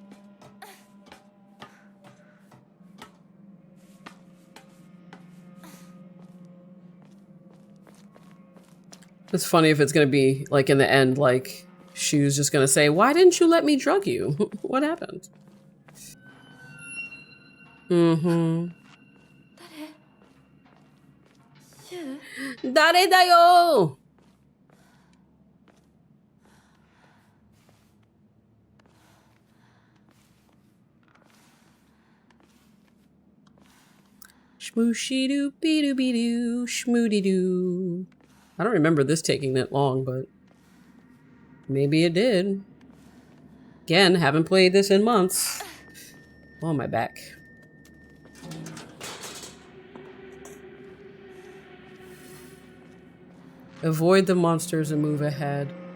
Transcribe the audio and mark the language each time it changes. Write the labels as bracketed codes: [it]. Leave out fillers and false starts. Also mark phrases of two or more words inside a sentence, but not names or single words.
[en] It's funny if it's gonna be, like, in the end, like, Shu's just gonna say, why didn't you let me drug you? What happened? Mm-hmm. [ja] 誰だよ! Shmooshy-doo-be-doo-be-doo, shmoody-doo. [en] I don't remember this taking that long, but maybe it did. Again, haven't played this in months. Oh, my back. Avoid the monsters and move ahead.